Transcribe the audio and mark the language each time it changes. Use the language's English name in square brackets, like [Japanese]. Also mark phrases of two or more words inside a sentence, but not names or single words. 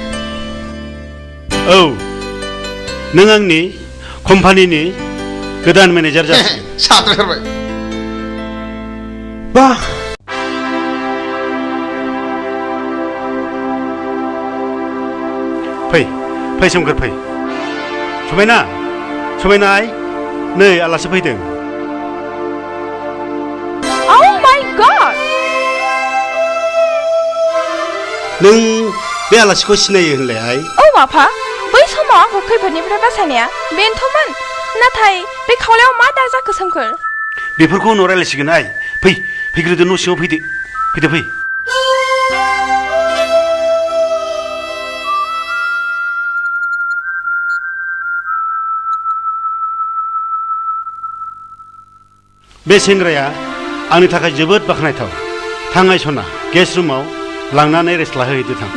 [Bodo] औ नों आंनि कम्पानिनि गोदान मेनेजार जासिगोन साथारबाय बा फै सोमखोर फै समायना आइ नै आलासि फैदों [English] Oh my god! [Bodo] नों बे आलासिखौ सिनायो होनलाय आइ औ आफा बै समाव आंखौ खैफोदनिफ्राय बासायनाया बेनोथ'मोन नाथाय बे खावलायाव मा दा जाखो सोमखोर बेफोरखौ उनाव रायलायसिगोन आइ फैग्रोदो न' सिङाव फैदो फै बे सेंग्राया आंनि थाखाय जोबोद बाख्नायथाव थाङाय सना गेस्ट रुमाव लांनानै रेस्ट लाहोहैदो थां